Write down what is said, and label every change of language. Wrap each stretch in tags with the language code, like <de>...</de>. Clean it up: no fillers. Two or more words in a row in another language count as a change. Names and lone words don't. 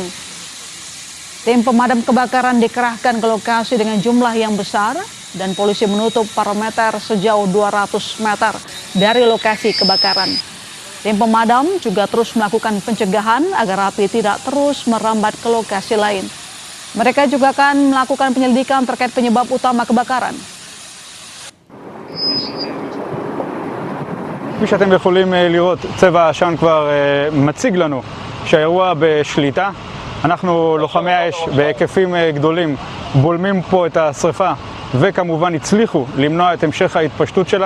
<id>Tim pemadam kebakaran dikerahkan ke lokasi dengan jumlah yang besar dan polisi menutup parameter sejauh 200 meter dari lokasi kebakaran. Tim pemadam juga terus melakukan pencegahan agar api tidak terus merambat ke lokasi lain. Mereka juga akan melakukan penyelidikan terkait penyebab utama kebakaran.</id> <he>כפי שאתם יכולים לראות, צבע העשן כבר מציג לנו שהאירוע בשליטה. אנחנו לוחמי האש בהיקפים גדולים בולמים פה את השריפה וכמובן הצליחו למנוע את המשך ההתפשטות שלה.</he>